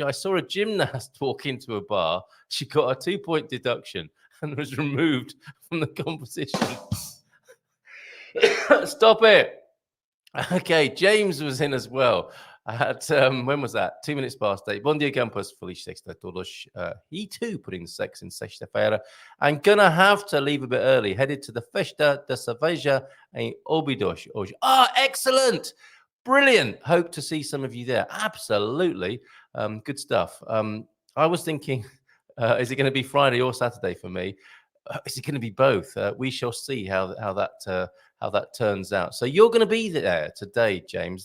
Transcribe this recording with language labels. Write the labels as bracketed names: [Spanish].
[English] I saw a gymnast walk into a bar. She got a 2-point deduction and was removed from the competition. Stop it. Okay, James was in as well. At when was that? 2 minutes past 8. [Portuguese] Bom dia, campus. Feliz sexta a todos. [English] He too put in sex in sexta-feira. I'm gonna have to leave a bit early. Headed to the Festa da Cerveja em Óbidos. Excellent, brilliant. Hope to see some of you there. Absolutely, good stuff. I was thinking, is it going to be Friday or Saturday for me? Is it going to be both? We shall see how that turns out. So you're going to be there today, James.